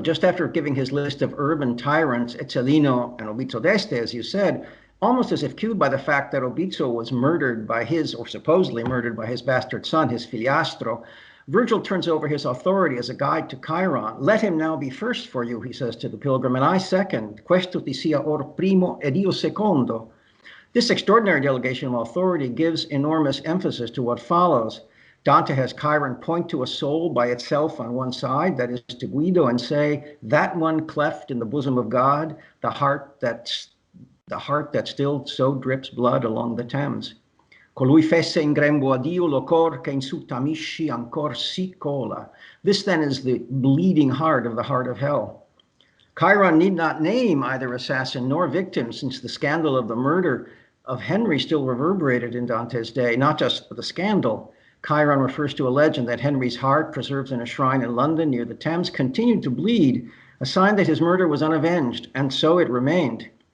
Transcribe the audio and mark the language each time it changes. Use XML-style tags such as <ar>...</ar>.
<en>Just after giving his list of urban tyrants, Ezzelino and Obizzo d'Este, as you said, almost as if cued by the fact that Obizzo was murdered by his, or supposedly murdered by his bastard son, his figliastro, Virgil turns over his authority as a guide to Chiron. Let him now be first for you, he says to the pilgrim, and I second.</en> <it>Questo ti sia or primo ed io secondo.</it> <en>This extraordinary delegation of authority gives enormous emphasis to what follows. Dante has Chiron point to a soul by itself on one side, that is to Guido, and say, that one cleft in the bosom of God, the heart that still so drips blood along the Thames.</en> <it>Colui fesse in grembo a Dio lo cor che in su tamisci ancor si cola.</it> <en>This then is the bleeding heart of hell. Chiron need not name either assassin nor victim, since the scandal of the murder of Henry still reverberated in Dante's day, not just for the scandal. Chiron refers to a legend that Henry's heart, preserved in a shrine in London near the Thames, continued to bleed, a sign that his murder was unavenged, and so it remained.</en>